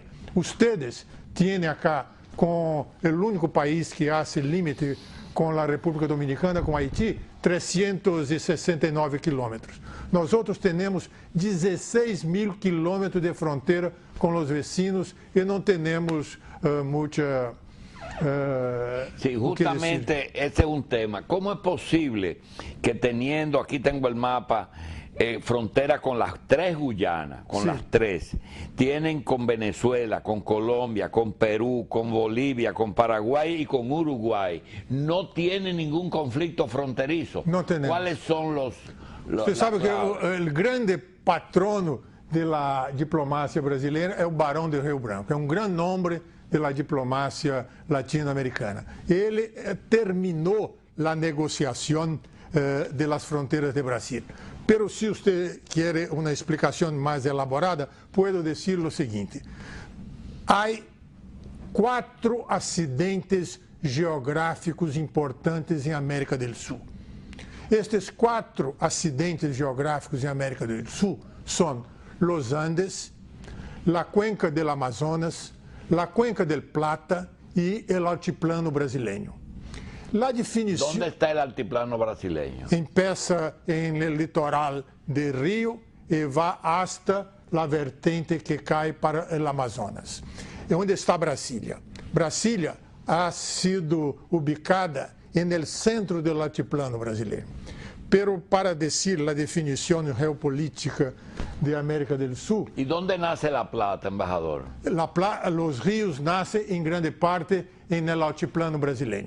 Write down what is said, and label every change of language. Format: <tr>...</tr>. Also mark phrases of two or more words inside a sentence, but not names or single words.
<pt>Ustedes têm acá, com o único país que faz limite com a República Dominicana, com Haiti, 369 quilômetros. Nós outros temos 16 mil quilômetros de fronteira com os vecinos e não temos muita...</pt> <es>Sí, justamente ese es un tema. ¿Cómo es posible que teniendo, aquí tengo el mapa, frontera con las tres Guyanas, con las tres, tienen con Venezuela, con Colombia, con Perú, con Bolivia, con Paraguay y con Uruguay, no tienen ningún conflicto fronterizo? No tenemos. ¿Cuáles son los</es> <pt>Você sabe que o grande patrono da diplomacia brasileira é o Barão de Rio Branco, é um grande nome da diplomacia latino-americana. Ele terminou a negociação das fronteiras de Brasil. Pero se você quer uma explicação mais elaborada, posso dizer o seguinte: há 4 acidentes geográficos importantes em América do Sul. Estes 4 acidentes geográficos em América do Sul são los Andes, a cuenca do Amazonas, a cuenca del Plata e o altiplano brasileiro. La definição...</pt> <es>¿Dónde está el altiplano brasileño? Empieza en el litoral de Río</es> <pt>e vai</pt> <es>hasta la</es> <pt>vertente que cai</pt> <es>para el Amazonas.</es> <pt>E onde está Brasília?</pt> <es>Brasília ha sido ubicada en el centro del altiplano brasileiro. Pero para decir la definición geopolítica de América del Sur... ¿Y dónde nace La Plata, embajador? Los ríos nacen en grande parte en el altiplano brasileño.</es>